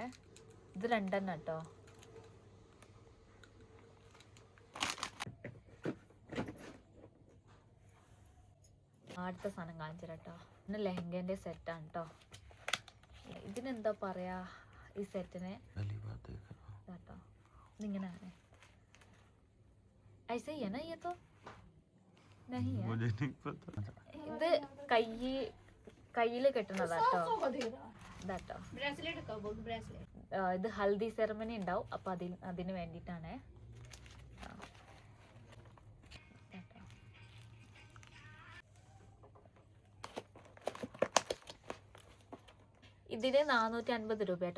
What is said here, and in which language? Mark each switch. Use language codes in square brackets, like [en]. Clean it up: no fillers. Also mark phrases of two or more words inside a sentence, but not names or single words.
[ml] ഇത് 2 കേട്ടോ. അടുത്ത സാധനം കാണിച്ചു കേട്ടോ. പിന്നെ ലെഹങ്കേന്റെ സെറ്റാണ് കേട്ടോ. ഇതിനെന്താ പറയാ ഈ സെറ്റിന് കേട്ടോ. ഇതിങ്ങനെയാണ്. [hi] ऐसे ही है ना ये तो. नहीं है मुझे नहीं पता [ml] ഇത് കയ്യില് കെട്ടുന്നതാട്ടോ ഇതാട്ടോ ഇത് ഹൽദി സെറമണി ഉണ്ടാവും അപ്പൊ അതിന് വേണ്ടിയിട്ടാണ് ഇതിന് 450 രൂപ കേട്ടോ.